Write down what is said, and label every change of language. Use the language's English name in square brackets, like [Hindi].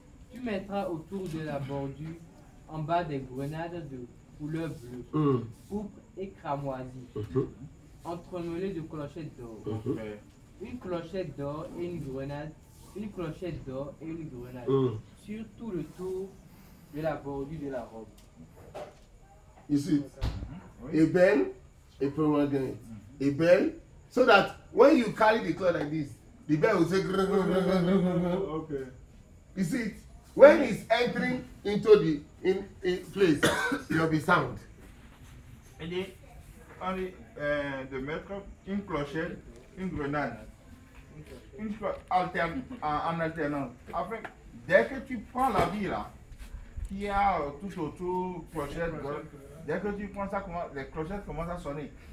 [French] Tu mettras autour de la bordure en bas des grenades de couleur bleue, pourpre et cramoisie, entremêlées de clochettes d'or. [English] Okay. [French] Une clochette d'or et une grenade, une clochette d'or et une grenade, sur tout le tour de la bordure de la robe. [English] You see, a bell, a pomegranate, a bell, so that when you carry the cloth like this, the bell will say. Okay. You see it? When it's entering into the in place, there will be sound. [French] Il dit, on dit de mettre une clochette, une grenade, en alternance. Afin, dès que tu prends la vie là, qui a tout autour clochette, dès que tu prends ça, les clochettes commencent à sonner.